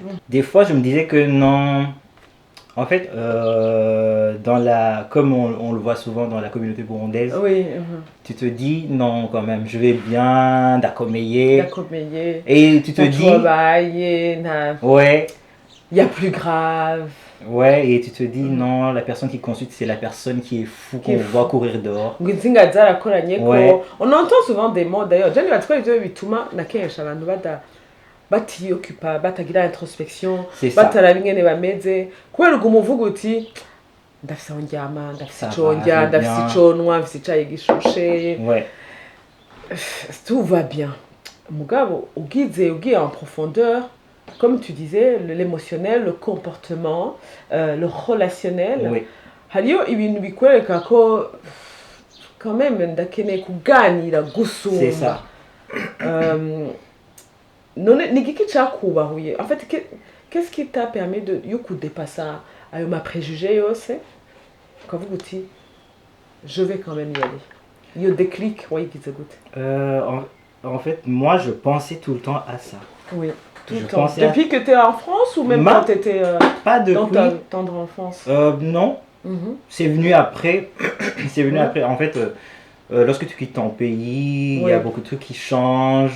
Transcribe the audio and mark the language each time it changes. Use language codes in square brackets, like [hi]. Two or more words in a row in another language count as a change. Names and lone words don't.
[fr] Des fois je me disais que non, en fait, comme on le voit souvent dans la communauté burundaise, tu te dis non quand même, je vais bien, d'accomeiller. Et tu te dis, ouais. Il y a plus grave. Ouais, et tu te dis non, la personne qui consulte, c'est la personne qui est fou, qu'on voit courir dehors. Ouais. On entend souvent des mots d'ailleurs. J'ai [rn] bituma nakesha abantu batiyoccupa batagira introspection bataraba ingene bameze kubera ubwo umuvuga uti ndafise aho ndyama ndafise ico ndya ndafise ico nywa ndafise icayi gishushe. Tout va bien. Mugabo ugiye [fr] en profondeur, comme tu disais, l'émotionnel, le comportement, le relationnel. [rn] Hariyo ibintu bikwereka ko [fr] quand même [rn] ndakeneye kuganira gusumba. [fr] C'est ça. [rn] None nigiki cakubahuye. [fr] En fait, qu'est-ce qui t'a permis de dépasser [rn] ayo ma préjugé yose ukavuga uti [fr] je vais quand même y aller. [rn] Yo déclic wayigize gute? [fr] En fait, moi je pensais tout le temps à ça. Oui. Tout le temps. Depuis que tu es en France ou même quand tu étais dans ta tendre enfance? Non. C'est venu après. C'est venu après. En fait, lorsque tu quittes ton pays, il y a beaucoup de trucs qui changent.